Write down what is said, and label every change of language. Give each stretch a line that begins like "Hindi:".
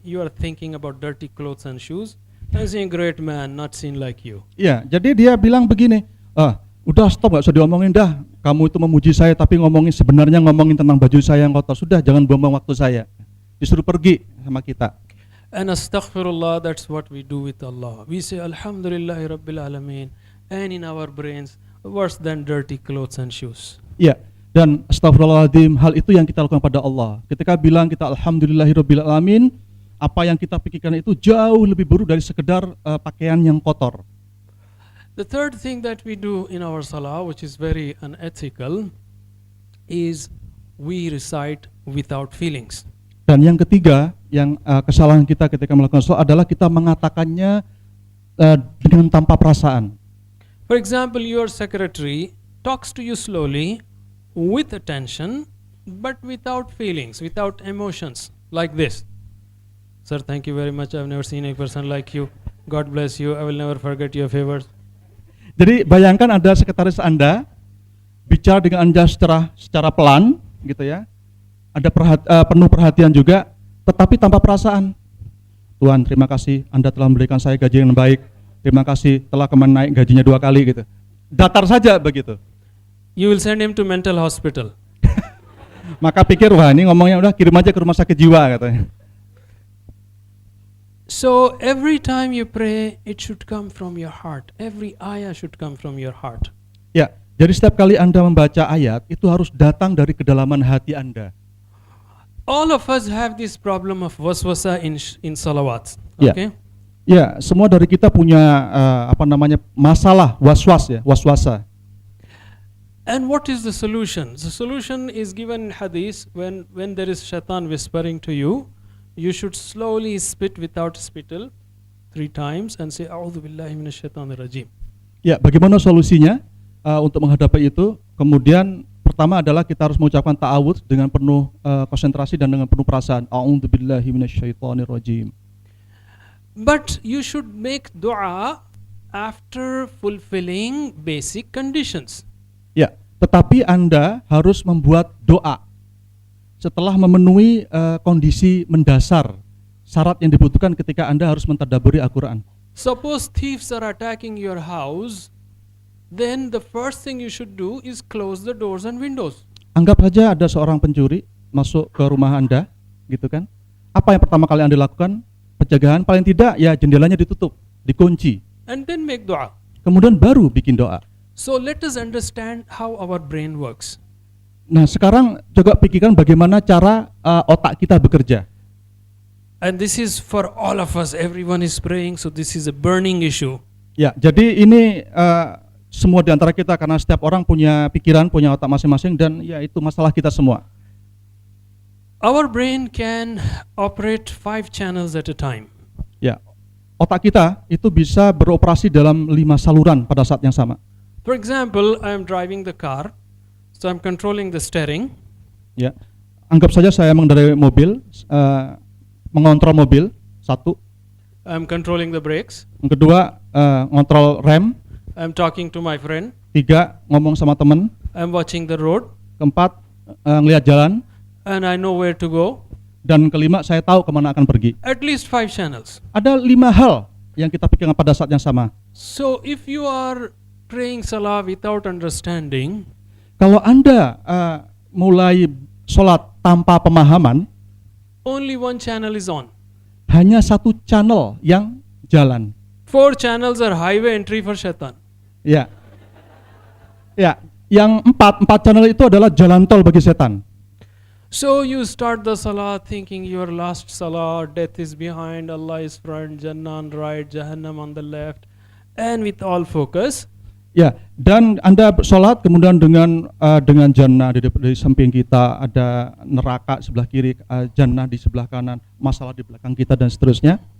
English: You are thinking about dirty clothes and shoes. I see a great man, not seen like you.
Indonesian: Ya, jadi dia bilang begini, udah stop, gak usah diomongin dah. Kamu itu memuji saya tapi sebenarnya ngomongin tentang baju saya yang kotor. Sudah, jangan buang-buang waktu saya. Disuruh pergi sama kita.
English: And astaghfirullah, that's what we do with Allah. We say
Arabic: Alhamdulillahi Rabbil Alameen,
English: and in our brains, worse than dirty clothes and shoes.
Indonesian: Ya, dan astagfirullahaladzim, hal itu yang kita lakukan pada Allah. Ketika bilang kita
Arabic: Alhamdulillahirabbil alamin,
Indonesian: apa yang kita pikirkan itu jauh lebih buruk dari sekedar pakaian yang kotor.
English: The third thing that we do in our salah, which is very unethical, is we recite without feelings.
Indonesian: Dan yang ketiga, yang kesalahan kita ketika melakukan salat adalah kita mengatakannya dengan tanpa perasaan.
English: For example, your secretary talks to you slowly, with attention, but without feelings, without emotions, like this. Sir, thank you very much. I've never seen a person like you. God bless you. I will never forget your favors.
Indonesian: Jadi bayangkan ada sekretaris Anda bicara dengan Anda secara pelan, gitu ya. Ada penuh perhatian juga, tetapi tanpa perasaan. Tuhan, terima kasih Anda telah memberikan saya gaji yang baik. Terima kasih telah kemarin naik gajinya 2 kali gitu. Datar saja begitu.
English: You will send him to mental hospital.
Indonesian: Maka pikir, wah ini ngomongnya udah kirim aja ke rumah sakit jiwa katanya.
English: So every time you pray, it should come from your heart. Every ayah should come from your heart.
Indonesian: Ya, jadi setiap kali Anda membaca ayat, itu harus datang dari kedalaman hati Anda.
English: All of us have this problem of waswasa in salawat.
Indonesian: Ya.
English: Okay?
Indonesian: Ya, semua dari kita punya masalah waswasa.
English: And what is the solution? The solution is given in hadith. When there is shaitan whispering to you, you should slowly spit without spittle 3 times and say
Arabic: A'udzu billahi minasyaitonir rajim.
Indonesian: Ya, bagaimana solusinya untuk menghadapi itu? Kemudian pertama adalah kita harus mengucapkan ta'awudz dengan penuh konsentrasi dan dengan penuh perasaan.
Arabic: A'udzu billahi minasyaitonir rajim.
English: But you should make dua after fulfilling basic conditions.
Indonesian: Ya, tetapi Anda harus membuat doa setelah memenuhi kondisi mendasar, syarat yang dibutuhkan ketika Anda harus mentadabburi Al-Quran.
English: Suppose thieves are attacking your house, then the first thing you should do is close the doors and windows.
Indonesian: Anggap saja ada seorang pencuri masuk ke rumah Anda, gitu kan? Apa yang pertama kali Anda lakukan? Pencegahan, paling tidak ya jendelanya ditutup, dikunci.
English: And then make dua.
Indonesian: Kemudian baru bikin doa.
English: So let us understand how our brain works.
Indonesian: Nah, sekarang coba pikirkan bagaimana cara otak kita bekerja.
English: And this is for all of us. Everyone is praying, so this is a burning issue.
Indonesian: Ya, jadi ini semua di antara kita, karena setiap orang punya pikiran, punya otak masing-masing, dan ya itu masalah kita semua.
English: Our brain can operate 5 channels at a time.
Indonesian: Ya, otak kita itu bisa beroperasi dalam 5 saluran pada saat yang sama.
English: For example, I am driving the car, so I'm controlling the steering.
Indonesian: Ya, anggap saja saya mengendarai mobil, mengontrol mobil, 1.
English: I'm controlling the brakes.
Indonesian: Yang kedua, ngontrol rem.
English: I'm talking to my friend.
Indonesian: 3, ngomong sama teman.
English: I'm watching the road.
Indonesian: 4, ngelihat jalan.
English: And I know where to go.
Indonesian: Dan 5, saya tahu kemana akan pergi.
English: At least 5 channels.
Indonesian: Ada 5 hal yang kita pikirkan pada saat yang sama.
English: So if you are praying salah without understanding,
Indonesian: kalau Anda mulai sholat tanpa pemahaman,
English: only 1 channel is on.
Indonesian: hanya 1 channel yang jalan.
English: 4 channels are highway entry for shaitan.
Indonesian: Ya, ya, yang 4 channel itu adalah jalan tol bagi setan.
English: So you start the salah thinking your last salah, death is behind, Allah is front, Jannah on right, Jahannam on the left, and with all focus.
Indonesian: Ya, dan Anda sholat kemudian dengan jannah di samping kita, ada neraka sebelah kiri, jannah di sebelah kanan, masalah di belakang kita dan seterusnya.